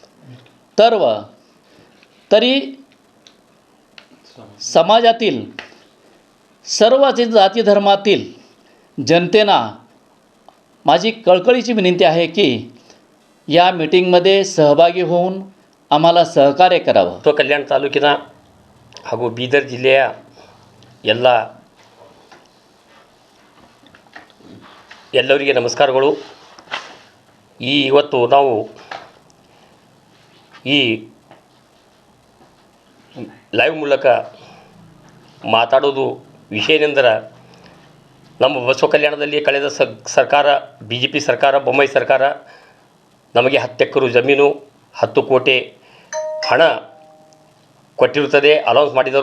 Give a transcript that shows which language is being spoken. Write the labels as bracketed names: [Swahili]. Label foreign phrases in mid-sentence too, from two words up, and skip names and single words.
[Marathi] तरी समाजातील सर्व जाती धर्मातील जनतेना माझी कळकळीची विनंती आहे की या मीटिंगमध्ये सहभागी होऊन आम्हाला सहकार्य करावं। [Kannada] ಬಸವ ಕಲ್ಯಾಣ ತಾಲೂಕಿನ ಹಾಗೂ ಬೀದರ್ ಜಿಲ್ಲೆಯ ಎಲ್ಲರಿಗೆ ನಮಸ್ಕಾರಗಳು। ಇವತ್ತು ನಾವು ಈ ಲೈವ್ ಮೂಲಕ ಮಾತಾಡೋದು ವಿಷಯ ಏನೆಂದರೆ, ನಮ್ಮ ಬಸವ ಕಲ್ಯಾಣದಲ್ಲಿ ಕಳೆದ ಸರ್ಕಾರ BJP ಸರ್ಕಾರ, ಬೊಮ್ಮಾಯಿ ಸರ್ಕಾರ ನಮಗೆ 10 ಎಕರೆ ಜಮೀನು 10 ಕೋಟಿ ಹಣ ಕೊಟ್ಟಿರುತ್ತದೆ, ಅನೌನ್ಸ್ ಮಾಡಿದರು।